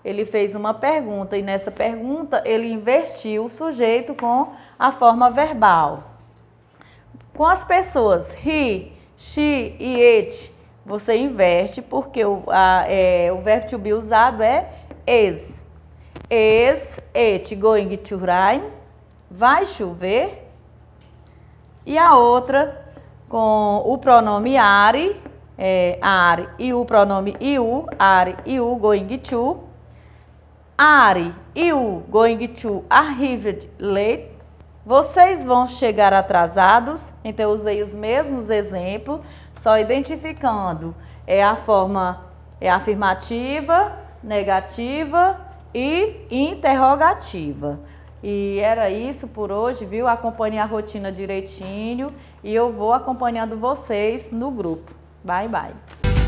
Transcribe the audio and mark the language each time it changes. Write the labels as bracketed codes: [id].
[pt] Ele fez uma pergunta e nessa pergunta ele invertiu o sujeito com a forma verbal. Com as pessoas he, she e it, você inverte porque o verbo to be usado é is. [en] Is it going to rain? [pt] Vai chover? E a outra com o pronome are, are e o pronome you, [en] are, you, going to. Are, you, going to arrived late. [pt] Vocês vão chegar atrasados. Então, eu usei os mesmos exemplos, só identificando a forma afirmativa, negativa e interrogativa. E era isso por hoje, viu? Acompanhe a rotina direitinho e eu vou acompanhando vocês no grupo. [en] Bye, bye.